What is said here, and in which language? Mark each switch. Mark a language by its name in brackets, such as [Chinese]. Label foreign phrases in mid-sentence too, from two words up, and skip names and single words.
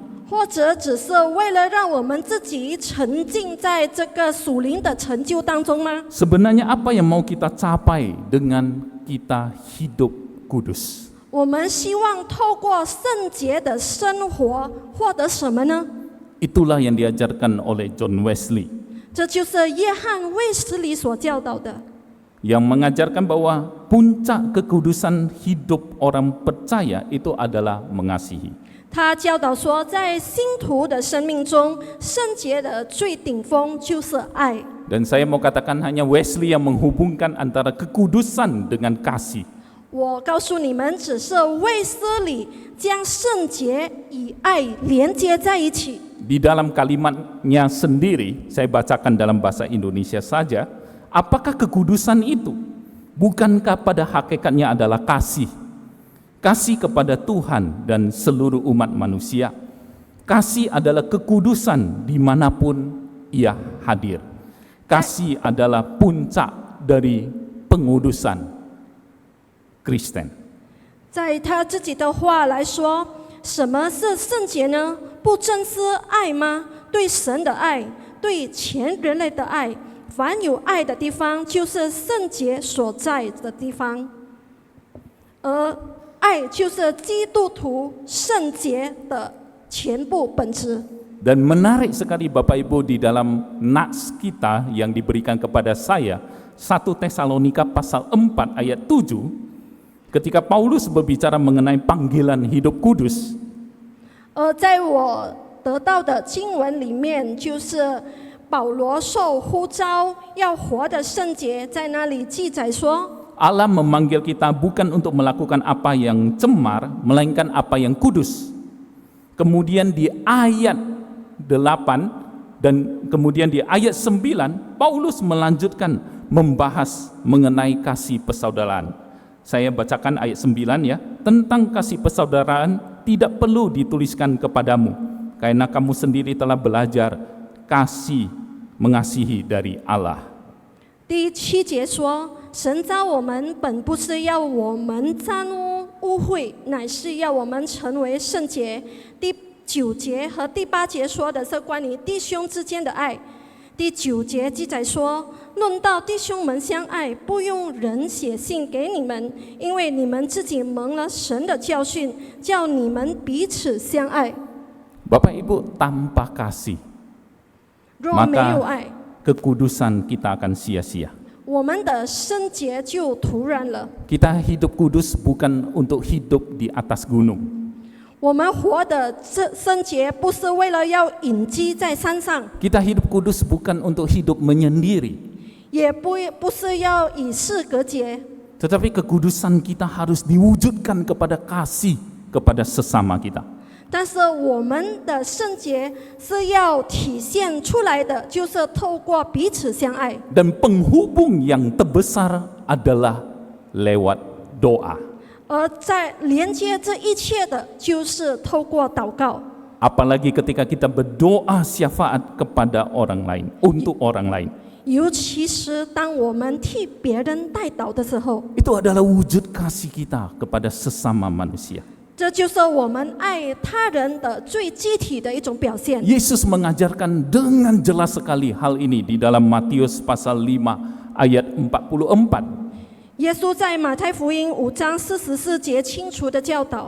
[Chinese] 或者只是为了让我们自己沉浸在这个属灵的成就当中吗？ [Indonesian] Sebenarnya apa yang mau kita capai dengan kita hidup kudus? [Chinese] 我们希望透过圣洁的生活获得什么呢？ [Indonesian] Itulah yang diajarkan oleh John Wesley, [Chinese] 这就是约翰卫斯理所教导的， [Indonesian] yang mengajarkan bahwa puncak kekudusan hidup orang percaya itu adalah mengasihi. [Chinese] 他教导说，在信徒的生命中，圣洁的最顶峰就是爱。 [Indonesian] Dan saya mau katakan hanya Wesley yang menghubungkan antara kekudusan dengan kasih. [Chinese] 我告诉你们，只是卫斯理将圣洁与爱连接在一起。 [Indonesian] Di dalam kalimatnya sendiri, saya bacakan dalam bahasa Indonesia saja, apakah kekudusan itu? Bukankah pada hakikatnya adalah kasih? Kasih kepada Tuhan dan seluruh umat manusia. Kasih adalah kekudusan dimanapun ia hadir. Kasih adalah puncak dari pengudusan Kristen. [Chinese] 在他自己的话来说，什么是圣洁呢？不正是爱吗？对神的爱，对全人类的爱。凡有爱的地方，就是圣洁所在的地方。而爱就是基督徒圣洁的全部本质。 [Indonesian] Dan menarik sekali Bapak Ibu di dalam nats kita yang diberikan kepada saya, 1 Tesalonika pasal 4 ayat 7, ketika Paulus berbicara mengenai panggilan hidup kudus, [Chinese] 在我得到的经文里面，就是保罗受呼召要活的圣洁，在那里记载说， [Indonesian] Allah memanggil kita bukan untuk melakukan apa yang cemar, melainkan apa yang kudus. Kemudian di ayat 8 dan kemudian di ayat 9, Paulus melanjutkan membahas mengenai kasih persaudaraan. Saya bacakan ayat 9 ya, tentang kasih persaudaraan tidak perlu dituliskan kepadamu, karena kamu sendiri telah belajar kasih mengasihi dari Allah. [Chinese] 第7节说，神召我们本不是要我们沾污秽，乃是要我们成为圣洁。第9节和第8节说的是关于弟兄之间的爱。第9节记载说，论到弟兄们相爱，不用人写信给你们，因为你们自己蒙了神的教训，叫你们彼此相爱。 [Indonesian] Bapak Ibu, tanpa kasih [Chinese] 若没有爱， [Indonesian] kekudusan kita akan sia-sia. [Chinese] 我们的圣洁就徒然了。 [Indonesian] Kita hidup kudus bukan untuk hidup di atas gunung. [Chinese] 我们活的圣洁不是为了要隐居在山上， [Indonesian] Kita hidup kudus bukan untuk hidup menyendiri. [Chinese] 也不是要与世隔绝。 [Indonesian] Tetapi kekudusan kita harus diwujudkan kepada kasih kepada sesama kita. [Chinese] 但是我们的圣洁是要体现出来的，就是透过彼此相爱。 [Indonesian] Dan penghubung yang terbesar adalah lewat doa. [Chinese] 而在连接这一切的，就是透过祷告。 [Indonesian] Apalagi ketika kita berdoa syafaat kepada orang lain, untuk orang lain. [Chinese] 尤其是当我们替别人代祷的时候， [Indonesian] Itu adalah wujud kasih kita kepada sesama manusia. [Chinese] 这就是我们爱他人的最具体的一种表现。 [Indonesian] Yesus mengajarkan dengan jelas sekali hal ini di dalam Matius pasal 5 ayat 44. [Chinese] 耶稣在马太福音5章44节清楚的教导。